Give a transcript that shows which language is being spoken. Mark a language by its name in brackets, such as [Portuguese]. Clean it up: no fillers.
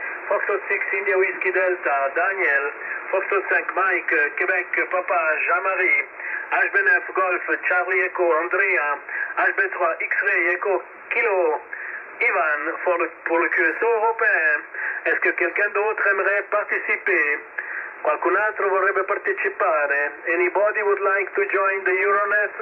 [English] Foxtrot 6 India Whiskey Delta, Daniel. Foxtrot 5 Mike, Québec, Papa, Jean-Marie. HB9 Golf, Charlie Echo, Andrea. HB3 X-Ray Echo Kilo. [French] Ivan, pour le QSO européen. Est-ce que quelqu'un d'autre aimerait participer? [Italian] Qualcun altro vorrebbe partecipare? [English] Anybody would like to join the Euronet?